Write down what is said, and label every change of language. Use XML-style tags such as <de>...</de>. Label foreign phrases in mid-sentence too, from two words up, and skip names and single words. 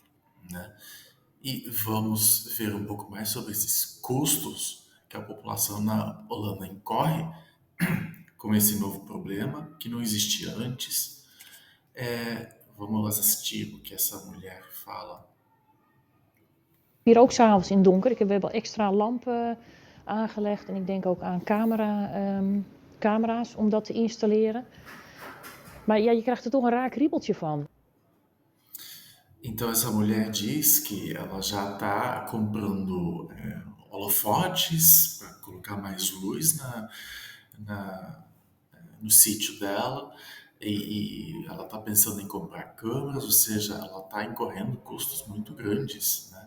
<pt>E vamos ver um pouco mais sobre esses custos que a população na Holanda incorre com esse novo problema que não existia antes. Vamos assistir o que essa mulher fala.</pt> <nl>Hier ook s'avonds in donker. We hebben extra lampen aangelegd en ik denk ook aan camera's om dat te installeren. Maar ja, je krijgt er toch een raar kriebeltje van.</nl> <pt>Então essa mulher diz que ela já está comprando holofotes para colocar mais luz no sítio dela e ela está pensando em comprar câmeras, ou seja, ela está incorrendo custos muito grandes, né?</pt>